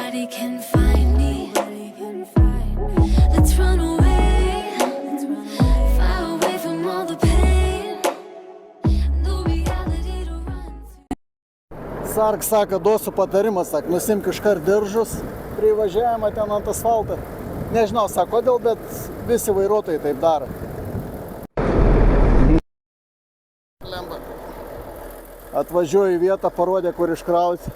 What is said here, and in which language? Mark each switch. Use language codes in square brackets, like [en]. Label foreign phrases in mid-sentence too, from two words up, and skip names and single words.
[en] can find me. Let's run away, far away from all the pain. No reality to run to. [lt] Sark sako, duosiu patarimą, sako, nusimk iškart diržus prie įvažiavimą ten ant asfaltą. Nežinau, sako, kodėl, bet visi vairuotojai taip daro. Atvažiuoju į vietą, parodė, kur iškrauti.